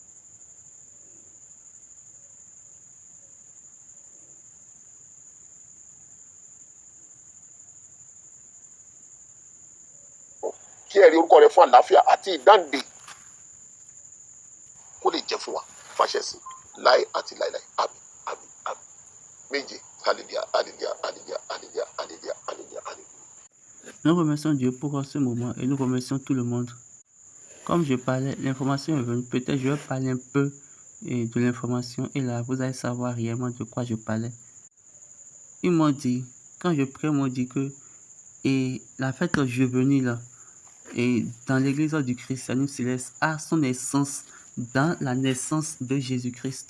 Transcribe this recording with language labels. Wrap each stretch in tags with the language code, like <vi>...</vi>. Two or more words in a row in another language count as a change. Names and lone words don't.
<yo>kí ẹ̀rí orúkọ rẹ fún àlàáfíà àti ìdáǹdè kó lè jẹ́ fún wa fàṣẹ sí láì àti láìláì àmín àmín àmín méje hallelujah hallelujah hallelujah hallelujah hallelujah hallelujah hallelujah.</yo> <fr>Nous remercions Dieu pour ce moment et nous remercions tout le monde. Comme je parlais, l'information est venue. Peut-être je vais parler un peu de l'information et là, vous allez savoir réellement de quoi je parlais. Ils m'ont dit, quand je prie, ils m'ont dit que la fête juvénile et dans l'église du christianisme céleste a son essence dans la naissance de Jésus-Christ.</fr>